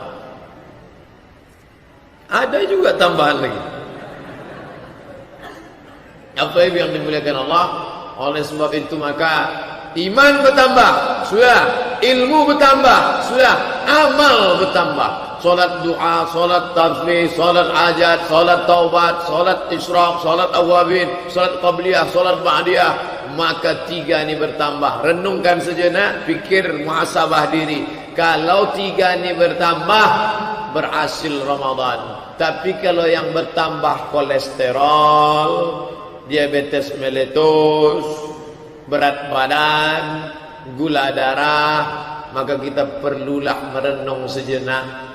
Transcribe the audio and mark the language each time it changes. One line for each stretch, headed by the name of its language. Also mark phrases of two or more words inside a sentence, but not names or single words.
Indonesian: Ada juga tambahan lagi. Apa yang dimuliakan Allah? Oleh sebab itu maka iman bertambah, sudah. Ilmu bertambah, sudah. Amal bertambah. Solat doa, solat tasbih, solat hajat, solat taubat, solat isyraq, solat awabin, solat qabliyah, solat ba'diyah. Maka 3 ini bertambah. Renungkan sejenak, pikir, muhasabah diri. Kalau 3 ini bertambah, berhasil Ramadan. Tapi kalau yang bertambah kolesterol, diabetes meletus, berat badan, gula darah, maka kita perlulah merenung sejenak.